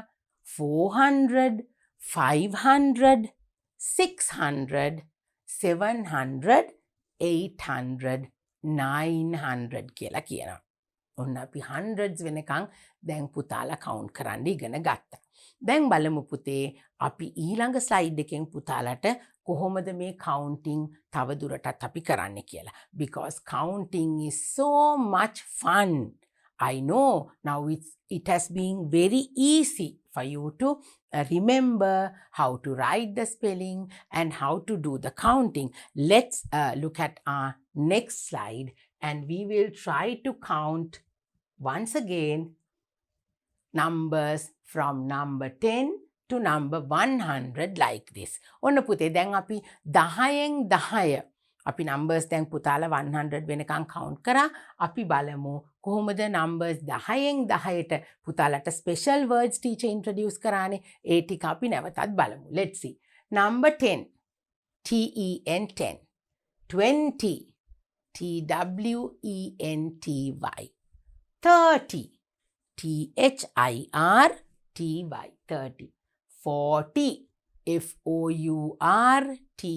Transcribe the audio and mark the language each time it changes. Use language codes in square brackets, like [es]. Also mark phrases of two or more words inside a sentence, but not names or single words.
[si] 400, 500, 600, 700, 800, 900 කියලා කියනවා. ඔන්න අපි hundreds වෙනකං දැන් පුතාලා කවුන්ට් කරන්න ඉගෙන ගත්තා. දැන් බලමු පුතේ අපි ඊළඟ ස්ලයිඩ් එකෙන් පුතාලට කොහොමද මේ counting තව දුරටත් අපි කරන්න කියලා. [en] Because counting is so much fun. I know now it has been very easy for you to remember how to write the spelling and how to do the counting. Let's look at our next slide and we will try to count once again numbers from number 10 to number 100 like this. [si] ඔන්න පුතේ දැන් අපි 10න් 10 අපි numbers දැන් පුතාලා 100 වෙනකන් count කරා. අපි බලමු කොහොමද numbers 10න් 10ට පුතාලට [en] special words teacher introduce [si] කරානේ. ඒ ටික අපි නැවතත් බලමු. [en] Let's see. Number 10. TEN 10. 20. TWENTY. 30. THIRTY. 30. 40. FOURTY.